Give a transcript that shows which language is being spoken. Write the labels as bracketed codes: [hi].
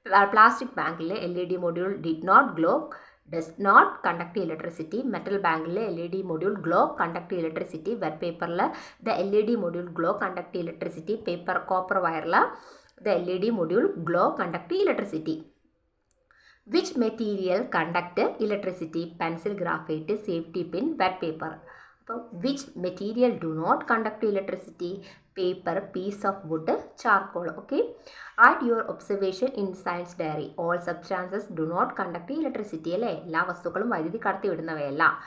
[en] Plastic ബാങ്കിൽ LED module did not glow, does not conduct electricity. Metal ബാങ്കിൽ LED module glow, conduct electricity. Wet പേപ്പറിൽ the LED module glow, conduct electricity. Copper വയറിൽ the LED module glow, conduct electricity. Which material conduct electricity? Pencil, graphite, safety pin, wet paper. So, which material do not conduct electricity? Paper, piece of wood, charcoal. Okay. Write your observation in science diary. All substances do not conduct electricity. [ml] അല്ലേ? എല്ലാ വസ്തുക്കളും വൈദ്യുതി കടത്തിവിടുന്നവയല്ല.